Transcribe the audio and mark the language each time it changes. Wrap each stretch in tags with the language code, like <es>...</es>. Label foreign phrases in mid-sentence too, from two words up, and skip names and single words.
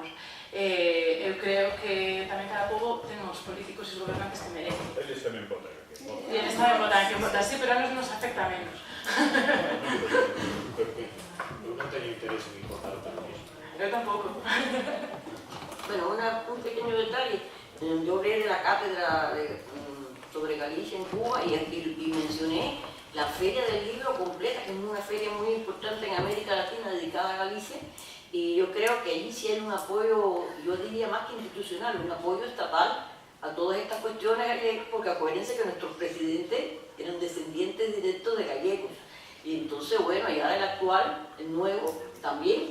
<gl>Eu creo que tamén cada pobo ten os políticos e os gobernantes que merecen. Eles tamén votan a quen votan. E eles tamén votan a quen votan, sí, pero a nos afecta menos. Eu non teño interés en votar o terrorismo. Eu tampouco.</gl> <es>Bueno, un pequeño detalle. Yo hablé de la cátedra sobre Galicia en Cuba y mencioné la Feria del Libro completa, que es una feria muy importante en América Latina dedicada a Galicia, y yo creo que allí sí hay un apoyo, yo diría más que institucional, un apoyo estatal a todas estas cuestiones, porque acuérdense que nuestros presidentes eran descendientes directos de gallegos, y entonces, bueno, ya el actual, el nuevo, también.</es>